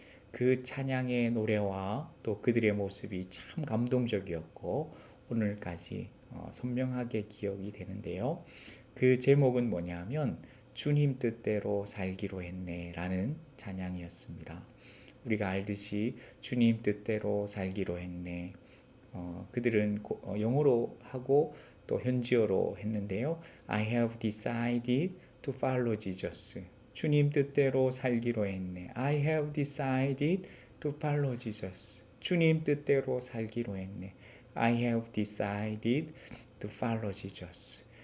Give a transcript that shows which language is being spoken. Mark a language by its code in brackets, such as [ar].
[ko] 그 찬양의 노래와 또 그들의 모습이 참 감동적이었고 오늘까지 선명하게 기억이 되는데요. 그 제목은 뭐냐면 주님 뜻대로 살기로 했네 라는 찬양이었습니다. 우리가 알듯이 주님 뜻대로 살기로 했네. 그들은 영어로 하고 또 현지어로 했는데요. [en] I have decided to follow Jesus. [ko] 주님 뜻대로 살기로 했네. [en] I have decided to follow Jesus. [ko] 주님 뜻대로 살기로 했네. [en] I have decided to follow Jesus.